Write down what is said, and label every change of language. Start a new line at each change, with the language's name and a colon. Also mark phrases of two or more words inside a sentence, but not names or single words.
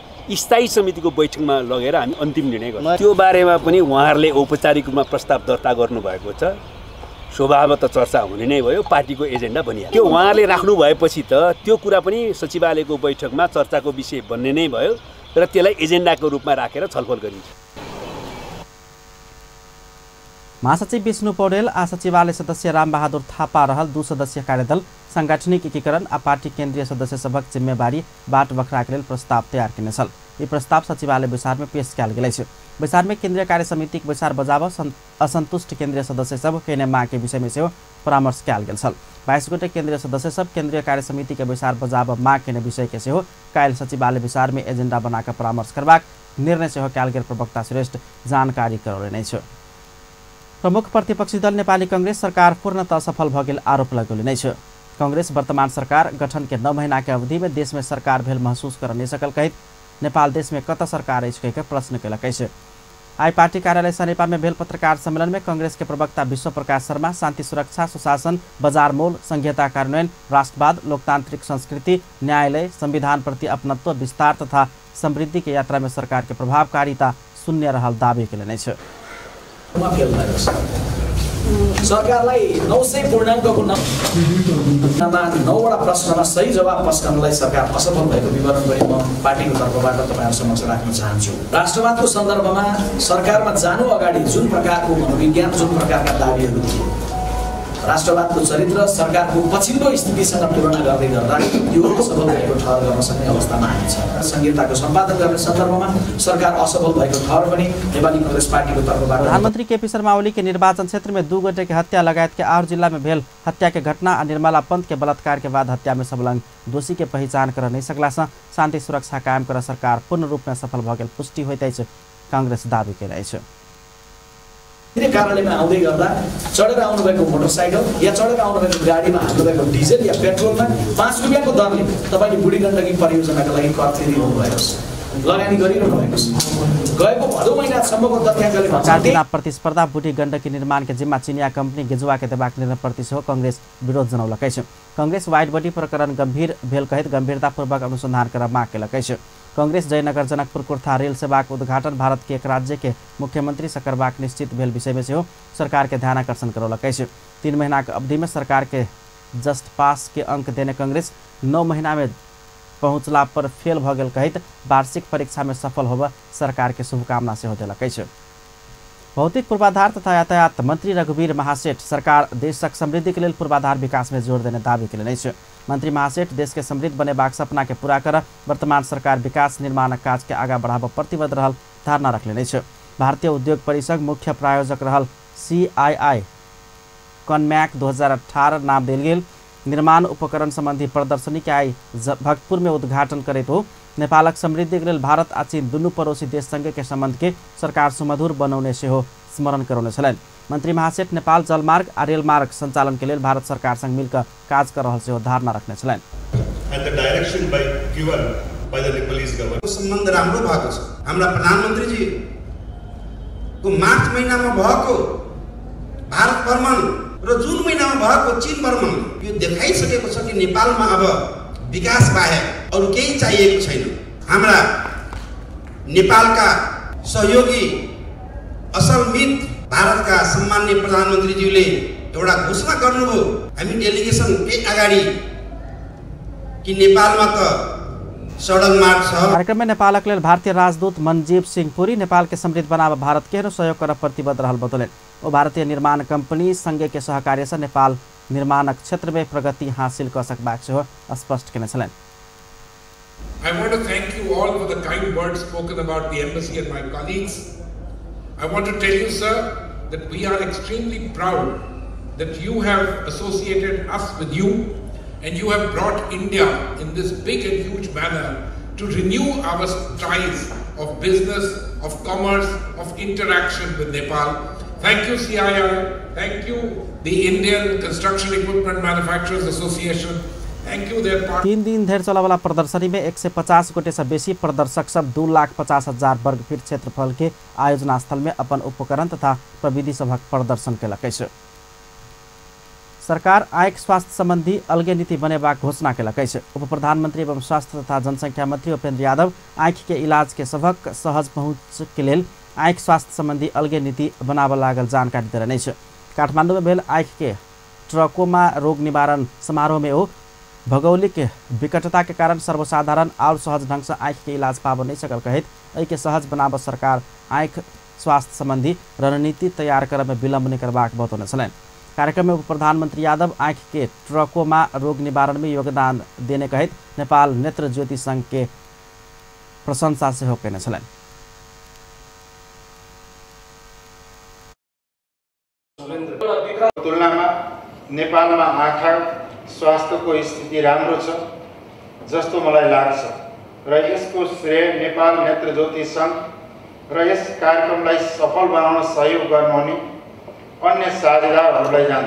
Nepali: स्थायी समितिको बैठकमा लगेर हामी अन्तिम निर्णय गर्छौँ। त्यो बारेमा पनि उहाँहरूले औपचारिक रूपमा प्रस्ताव दर्ता गर्नुभएको छ। स्वभावतः चर्चा हुने नै भयो, पार्टीको एजेन्डा बनियो। त्यो उहाँले राख्नु भएपछि त त्यो कुरा पनि सचिवालयको बैठकमा चर्चाको विषय बन्ने नै भयो र त्यसलाई एजेन्डाको रूपमा राखेर छलफल गरिन्छ।
Maithili: महासचिव विष्णु पौडेल आ सचिवालय सदस्य रामबहादुर थापा रहल 2 सदस्यीय कार्यदल सांगठनिक एकीकरण आ पार्टी केन्द्रीय सदस्य सभक जिम्मेवारी बाट बखराक लेल प्रस्ताव तैयार केने छल। ई प्रस्ताव सचिवालय बैसार में पेश कयल गेल अछि। बैसार में केन्द्रीय कार्य समिति के बैसार बजाब असंतुष्ट केन्द्रीय सदस्य सब केने मांग के विषय में सेहो परामर्श कयल गेल छल। 22 गोटे केन्द्रीय सदस्य सब केन्द्रीय कार्य समिति के बैसार बजाब मांग केने विषय के सेहो काल्हि सचिवालय बैसार में एजेंडा बनाकर परामर्श करबाक निर्णय सेहो कयल गेल प्रवक्ता श्रेष्ठ जानकारी करौलनि छ। प्रमुख प्रतिपक्षी दल नेपाली कांग्रेस सरकार पूर्णतः सफल भ गेल आरोप लगौलनि छ। कांग्रेस वर्तमान सरकार गठन के 9 महीना के अवधि में देश में सरकार भेल महसूस कर नहीं सकल कहित नेपाल देश में कत सरकार अछि कह प्रश्न केलक अछि। आई पार्टी कार्यालय सनेपा में भेल पत्रकार सम्मेलन में कांग्रेस के प्रवक्ता विश्व प्रकाश शर्मा शांति सुरक्षा सुशासन बजार मोल संघीयता कार्यान्वयन राष्ट्रवाद लोकतांत्रिक संस्कृति न्यायालय संविधान प्रति अपनत्व विस्तार तथा समृद्धि के यात्रा में सरकार के प्रभावकारिता शून्य रहल दावी केलनि छ।
Nepali: सरकारलाई 900 पूर्णाङ्कको 9वटा प्रश्नमा सही जवाब पस्कनलाई सरकार असफल भएको विवरण पनि म पार्टीको तर्फबाट तपाईहरु समक्ष राख्न चाहन्छु। राष्ट्रवादको सन्दर्भमा सरकारमा जानु अगाडि जुन प्रकारको मनोविज्ञान जुन प्रकारका दाबीहरू थिए राष्ट्रवादको चरित्र सरकारको पछिल्लो स्थितिसँग तुलना गर्दै गर्दा यो असफल भएको ठहर गर्न सक्ने अवस्थामा हामी छौँ। संहिताको सम्पादन गर्ने सन्दर्भमा सरकार असफल भएको ठहर पनि नेपाली कांग्रेस पार्टीको तर्फबाट।
Maithili: प्रधानमंत्री केपी शर्मा ओली के निर्वाचन क्षेत्र में 2 गोटे के हत्या लगायत के 8 जिला में भेल हत्या के घटना और निर्मला पंत के बलात्कार के बाद हत्या में संलग्न दोषी के पहचान कर नहीं सकला से शांति सुरक्षा कायम कर सरकार पूर्ण रूप में सफल भ गेल पुष्टि होइत अछि कांग्रेस दावी केले छ।
Nepali: कार्यालयमा आउँदै गर्दा चढेर आउनुभएको मोटरसाइकल या चढेर आउनुभएको गाडीमा हाल्नुभएको डिजेल या पेट्रोलमा 5 रुपैयाँको दरले तपाईले बुढी गण्डकी परियोजनाका लागि कर तिरिरहनु भएको छ, लगानी गरिरहनु भएको छ। गएको भदौ महिनासम्मको तथ्याङ्कले
Maithili: भन्छ प्रतिस्पर्धा बुढी गण्डकी निर्माण के जिम्मा चिनिया कंपनी गेजुवा के देबाक निर्णयप्रति सेहो कांग्रेस विरोध जनौलकै छ। कांग्रेस वाइड बॉडी प्रकरण गंभीर भेल कहित गंभीरतापूर्वक अनुसंधान कर माग केलकै छ। कांग्रेस जयनगर जनकपुर कुर्था रेल सेवा के उद्घाटन भारत के एक राज्य के मुख्यमंत्री से करबाक निश्चित भेल विषय में सेहो सरकार के ध्यान आकर्षण करौलकै छ। 3 महीना के अवधि में सरकार के
English: just pass
Maithili: के अंक देने कांग्रेस 9 महीना में पहुंचला पर फेल भ गेल कहित वार्षिक परीक्षा में सफल होब सरकार के शुभकामना सेहो देलकै छ। भौतिक पूर्वाधार तथा यातायात मंत्री रघुवीर महासेठ सरकार देशक समृद्धि के लिए पूर्वाधार विकास में जोर देने दावी केलनि छ। मंत्री महासेठ देश के समृद्ध बनेबाक सपना के पूरा कर वर्तमान सरकार विकास निर्माण काज के आगा बढ़ाब प्रतिबद्ध रहल धारणा रखले छ। भारतीय उद्योग परिषद मुख्य प्रायोजक रहल CII कॉनमैक 2018 नाम देल गेल निर्माण उपकरण संबंधी प्रदर्शनी के आई भक्तपुर में उद्घाटन करैत हो नेपालक समृद्धि के लेल भारत आ चीन दुनू पड़ोसी देश संगे के संबंध के सरकार सुमधुर बनौने सेहो स्मरण करौने छलनि। मंत्री महासेठ नेपाल जलमार्ग आ रेल मार्ग संचालन के लिए भारत सरकार संग मिलकर काज कर रहल सेहो धारणा रखने छलनि।
Nepali: सम्बन्ध राम्रो भएको छ। हाम्रा प्रधानमन्त्री जी को मार्च महिनामा भएको भारत भ्रमण र जुन महिनामा भएको चीन भ्रमण यो देखाइसकेको छ कि नेपालमा अब विकास बाहेक अरु केही चाहिएको छैन। हाम्रा नेपालका सहयोगी असल मित भारतका सम्माननीय प्रधानमन्त्रीज्यूले एउटा घोषणा गर्नुभयो हामी डेलिगेसन केही अगाडि कि नेपालमा त सडक मार्ग छ।
Maithili: कार्यक्रम में नेपालक लेल भारतीय राजदूत मनजीव सिंह पुरी नेपाल के समृद्ध बनाब भारत केहरो सहयोग कर प्रतिबद्ध रहल बतौलनि। ओ भारतीय निर्माण कंपनी संगे के सहकार्य से नेपाल निर्माणक क्षेत्र में प्रगति हासिल कर सकबाक सेहो स्पष्ट केने छलनि।
English: I want to thank you all for the kind words spoken about the embassy and my colleagues. I want to tell you, sir, that we are extremely proud that you have associated us with you and you have brought India in this big and huge manner to renew our ties of business, of commerce, of interaction with Nepal. Thank you, CII. Thank you, the Indian Construction Equipment Manufacturers Association. Thank you, their partners.
Maithili: 3 दिन धरि चलने वाला प्रदर्शनी में 150 गोटे से बेसी प्रदर्शक सब 2,50,000 वर्ग फीट क्षेत्रफल के आयोजना स्थल में अपन उपकरण तथा प्रविधि सभक प्रदर्शन केलकै छ। सरकार आँखि स्वास्थ्य संबंधी अलगे नीति बनेबाक घोषणा केलकै छ। उप प्रधानमंत्री एवं स्वास्थ्य तथा जनसंख्या मंत्री उपेन्द्र यादव आँखि के इलाज के सभक सहज पहुँच के लेल आँखि स्वास्थ्य संबंधी अलगे नीति बनाब लागल जानकारी देलनि छ। काठमाडौँ में भेल आँख के ट्रकोमा रोग निवारण समारोह में हो भौगोलिक विकटता के कारण सर्वसाधारण और सहज ढंग से आँख के इलाज पाब नहीं सकल कहित एहि के सहज बनाब सरकार आँख स्वास्थ्य संबंधी रणनीति तैयार करे में विलम्ब नहीं करबाक बतौने छलैन। कार्यक्रम में उप प्रधानमंत्री यादव आँख के ट्रकोमा रोग निवारण में योगदान देने कहित नेपाल नेत्र ज्योति संघ के प्रशंसा से केने छलैन।
Nepali: तुलनामा नेपालमा आँखा स्वास्थ्यको स्थिति राम्रो छ जस्तो मलाई लाग्छ र यसको श्रेय नेपाल नेत्र ज्योति संघ र यस कार्यक्रमलाई सफल बनाउन सहयोग गर्नुहुने अन्य साझेदारहरूलाई जान्छ।